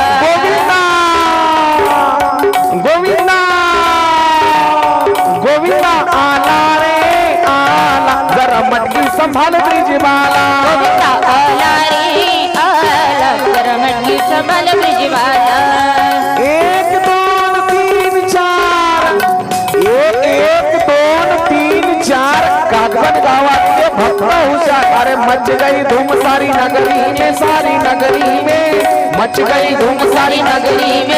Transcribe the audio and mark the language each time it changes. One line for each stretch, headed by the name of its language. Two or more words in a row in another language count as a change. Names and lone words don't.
Hindi: गोविंदा गोविंदा गोविंदा आला रे आला जरा मटकी संभाल ब्रिजबाला गोविंदा आला रे आला जरा मटकी संभाल ब्रिजबाला
Marathi: एक दोन तीन चार एक दोन तीन चार कागवन गावातले भक्त हुशार
Hindi: अरे मच गई धूम सारी नगरी में सारी नगरी में मच गई धूम सारी नगरी में